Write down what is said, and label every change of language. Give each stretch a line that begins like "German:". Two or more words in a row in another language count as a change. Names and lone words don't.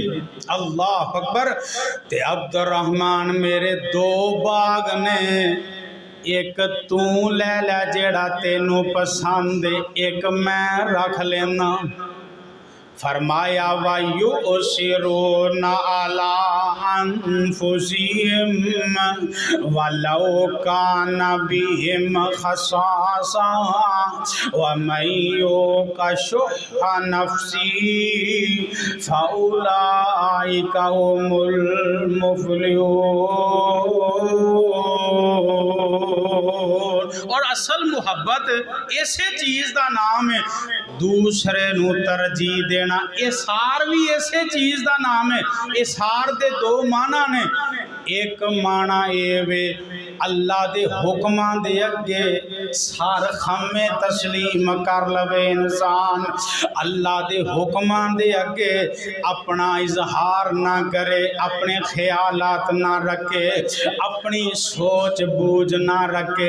Arabic: الله أكبر.
Punjabi: تے عبدالرحمان میرے دو باغ نے، اک توں لے لے جیہڑا تینوں پسند، اک میں رکھ لینا.
Arabic: فرمایا و يؤثرون على أنفسهم ولو كان بهم خصاصة ومن يوق شح نفسه فأولئك هم المفلحون.
Urdu: اور اصل محبت ایسے چیز کا نام ہے، دوسرے نوں ترجیح دینا. ایثار بھی ایسے چیز کا نام ہے.
Punjabi: ایثار دے دو معنے نے، اک معنیٰ اے وے اللہ دے حکماں دے اگے سر خم تسلیم کر لوے انسان. اللہ دے حکماں دے اگے اپنا اظہار نہ کرے، اپنے خیالات نہ رکھے، اپنی سوچ بوجھ نہ رکھے.